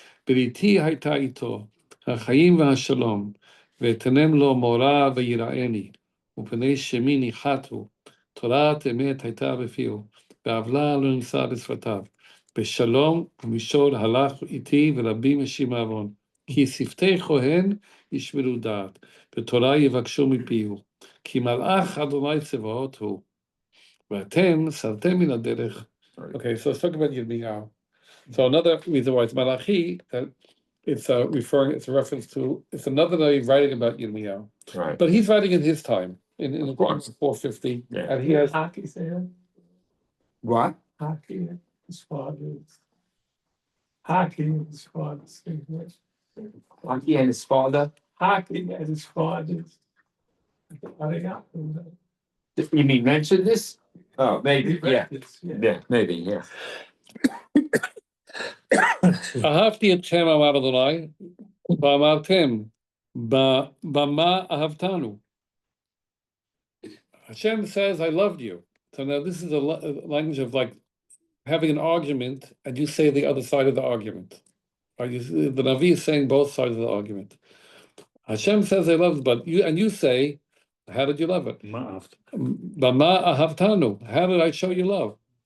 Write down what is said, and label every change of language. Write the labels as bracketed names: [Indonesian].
[Hebrew] בריתי הייתה איתו, החיים והשלום, ואתנם לו מורא ויראני, ופני שמי ניחתו, תורת אמת הייתה בפיהו, ועוולה לא נמצא בשפתיו. בשלום ומישור הלך איתי ורבים משים עוון, כי שפתי כהן ישמרו דעת, בתורה יבקשו מפיהו, כי מלאך אדוני צבאות הוא, ואתם סרתם מן הדרך. [English] Okay, so let's talk about Yirmiyahu. So another reason why it's Malachi, it's a reference to, it's another way of writing about Yirmiyahu. Right. But he's writing in his time, in 450, Yeah. and he has. Haki's there. What? Haki, his father's. Haki, his father's. He and his father. Haki and his father's. I think I know that. You mean mention this? Oh, maybe. Yeah. Yeah. Yeah. Maybe. Yeah. [Hebrew] אהבתי אתכם אמר אדוני, ואמרתם, במה אהבתנו? [English] Hashem says, I loved you. So now this is a language of like having an argument, and you say the other side of the argument. The Navi is saying both sides of the argument. Hashem says, I loved, but you say, how did you love it? [Hebrew] Bama ahavtanu. [English] How did I show you love?